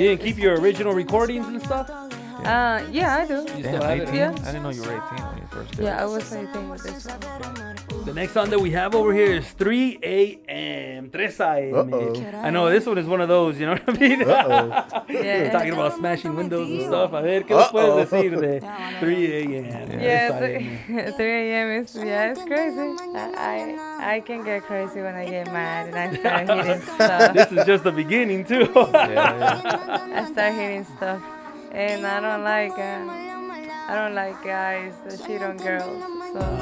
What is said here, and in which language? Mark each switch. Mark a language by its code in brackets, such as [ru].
[en] You didn't keep your original recordings and stuff? Yeah, I do. You still Damn, have it? 18? Yeah. I didn't know you were 18 when you first did Yeah, it. I was 18 with this one. The next song that we have over here is 3 a.m. 3 a.m. Uh-oh. I know this one is one of those, you know what I mean? Uh-oh. Yeah. Talking about smashing windows and stuff. [es] A ver, ¿qué nos puedes decir de 3 a.m.? [en] Yeah, 3 a.m. 3 a.m. is it's crazy. I can get crazy when I get mad and I start hitting stuff. This is just the beginning, too. I start hitting stuff, and I don't like guys that cheat on girls. So